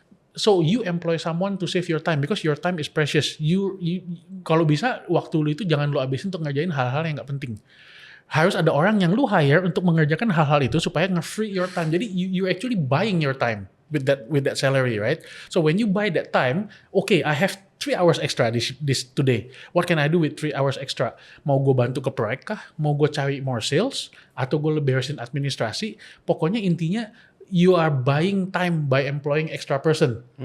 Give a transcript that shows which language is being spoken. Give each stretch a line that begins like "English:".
English: So you employ someone to save your time because your time is precious.
Indonesian: You kalau bisa waktu lu itu jangan lu habisin untuk ngerjain hal-hal yang nggak penting. Harus ada orang yang lu hire untuk mengerjakan hal-hal itu supaya nge-free
English: your time. Jadi you actually buying your time with that salary, right? So when you buy that time, okay, I have 3 hours extra this today. What can I do with 3 hours extra?
Indonesian: Mau gue bantu ke proyek kah? Mau gue cari
English: more sales?
Indonesian: Atau gue beresin administrasi? Pokoknya intinya
English: you are buying time by employing extra person.